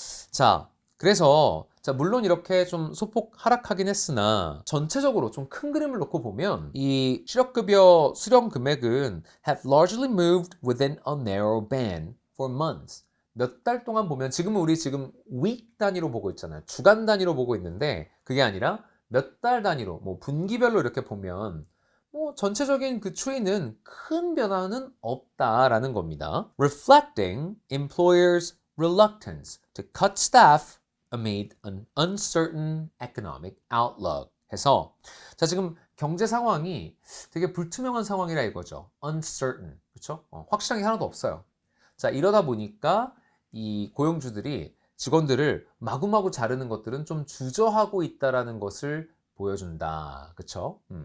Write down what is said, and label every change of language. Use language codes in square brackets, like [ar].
[ko] 자, 그래서 자, 물론 이렇게 좀 소폭 하락하긴 했으나 전체적으로 좀 큰 그림을 놓고 보면 이 실업급여 수령 금액은 [en] have largely moved within a narrow band for months. [ko] 몇 달 동안 보면, 지금은 우리 지금 week 단위로 보고 있잖아요. 주간 단위로 보고 있는데 그게 아니라 몇 달 단위로, 뭐 분기별로 이렇게 보면 뭐 전체적인 그 추이는 큰 변화는 없다라는 겁니다. [en] Reflecting employers' reluctance to cut staff amid an uncertain economic outlook. [ko] 해서 자, 지금 경제 상황이 되게 불투명한 상황이라 이거죠. uncertain. 그렇죠? 확실한 게 하나도 없어요. 자, 이러다 보니까 이 고용주들이 직원들을 마구마구 자르는 것들은 좀 주저하고 있다라는 것을 보여준다. 그렇죠?